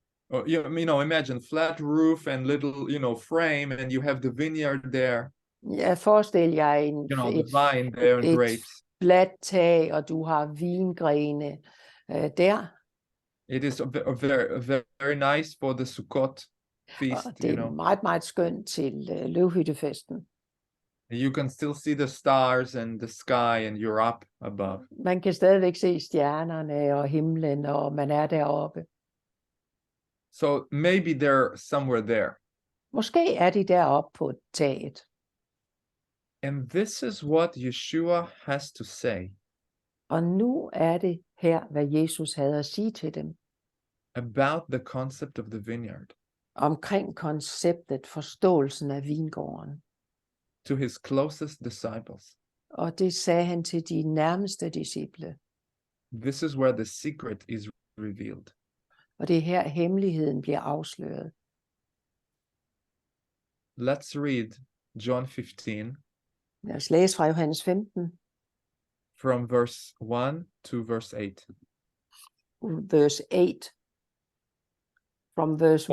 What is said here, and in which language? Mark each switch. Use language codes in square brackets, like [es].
[en] Or, imagine flat roof and little, frame, and you have the vineyard there. [da] Ja, forestil jer [en] The vine there and [da] et [en] grapes. [da] fladt tag, og du har vingrene der. [en] It is very nice for the Sukkot feast. [da] Og det er meget, meget skønt til løvhyttefesten. [en] You can still see the stars and the sky, and you're up above. [da] Man kan stadigvæk se stjernerne og himlen, og man er deroppe. [en] So maybe they're somewhere there. [da] Måske er de deroppe på taget. [en] And this is what Yeshua has to say [da] Og nu er det her, hvad Jesus havde at sige til dem. [en] about the concept of the vineyard [da] Omkring konceptet, forståelsen af vingården. [en] to his closest disciples. [da] Og det sagde han til de nærmeste disciple. [en] This is where the secret is revealed. [da] Og det er her, hemmeligheden bliver afsløret. [en] Let's read John 15 [da] Lad os læse fra Johannes 15, [en] from verse 1 to verse 8. verse 8. From verse